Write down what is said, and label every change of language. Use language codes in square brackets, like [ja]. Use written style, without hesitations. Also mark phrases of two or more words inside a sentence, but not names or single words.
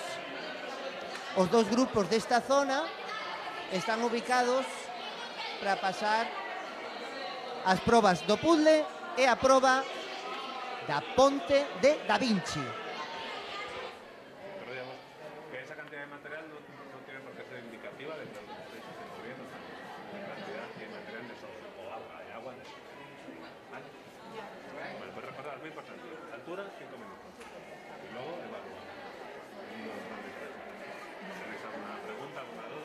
[gl] Os dos grupos desta zona están ubicados para pasar as probas do puzzle e a proba da Ponte de Da Vinci. [es] Pero digamos que esa cantidad de material no tiene por qué ser indicativa de que los estáis moviendo. La cantidad de material de sol o agua. ¿Vale? Bueno, pues recordad, es muy importante. Altura, 5 minutos. Y luego evaluar. ¿Tenéis alguna pregunta, alguna duda?